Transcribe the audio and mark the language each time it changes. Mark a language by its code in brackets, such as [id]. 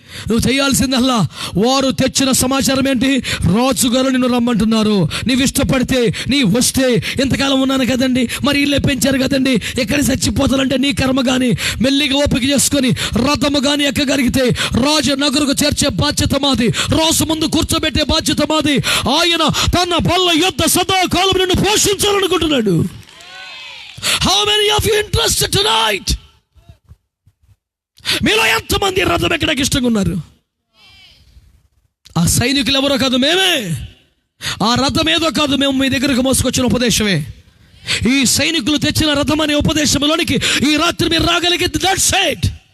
[te] నువ్వు చేయాల్సిందల్లా, వారు తెచ్చిన సమాచారం ఏంటి, రాజుగారు నిన్ను రమ్మంటున్నారు, నీవు ఇష్టపడితే నీ వస్తే, ఇంతకాలం ఉన్నాను కదండి, మరి ఇల్లే పెంచారు కదండి, ఎక్కడ చచ్చిపోతానంటే నీ కర్మ. కానీ మెల్లిగా ఓపిక చేసుకొని రథము కానీ ఎక్కగలిగితే రాజు నగరుకు చేర్చే బాధ్యత మాది, రాజు ముందు కూర్చోబెట్టే బాధ్యత మాది. ఆయన తన బల్ల యొద్ద సదాకాలం నిన్ను పోషించాలనుకుంటున్నాడు. [en] How many of you interested tonight? [te] మీలో ఎంతమంది రథం ఎక్కడానికి ఇష్టంగా ఉన్నారు? ఆ సైనికులు ఎవరో కాదు, మేమే. ఆ రథం ఏదో కాదు, మేము మీ దగ్గరకు మోసుకొచ్చిన ఉపదేశమే. ఈ సైనికులు తెచ్చిన రథం అనే ఉపదేశంలోనికి ఈ రాత్రి మీరు రాగలిగితే [en] That's it.